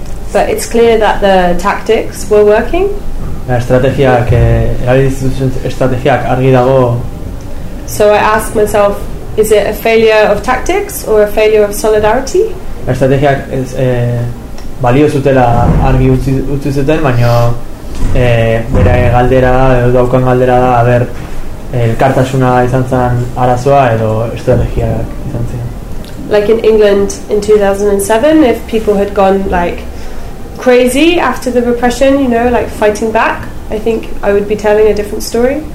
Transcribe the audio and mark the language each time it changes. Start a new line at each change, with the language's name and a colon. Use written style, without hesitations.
English: But it's clear that the tactics were working.
Basque: Estrategiak argi dago.
English: So I ask myself, is it a failure of tactics or a failure of solidarity?
Basque: Estrategiak balio zutela argi utzi zuten, baina bere galdera, daukan galdera da, aber elkartasuna izan zen arazoa edo estrategiak izan zen.
English: Like in England in 2007, if people had gone like crazy after the repression, you know, like fighting back, I think I would be telling a different story.